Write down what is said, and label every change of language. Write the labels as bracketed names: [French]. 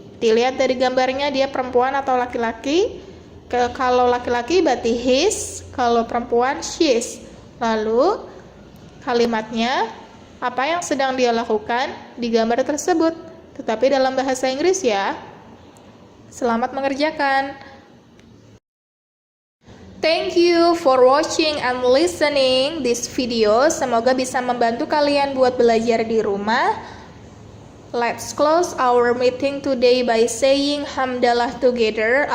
[Indonesian] Dilihat dari gambarnya dia perempuan atau laki-laki. Kalau laki-laki berarti his, kalau perempuan she's. Lalu kalimatnya apa yang sedang dia lakukan di gambar tersebut. Tetapi dalam bahasa Inggris ya. Selamat mengerjakan. [English] Thank you for watching and listening this video. [Indonesian] Semoga bisa membantu kalian buat belajar di rumah. [English] Let's close our meeting today by saying hamdalah together.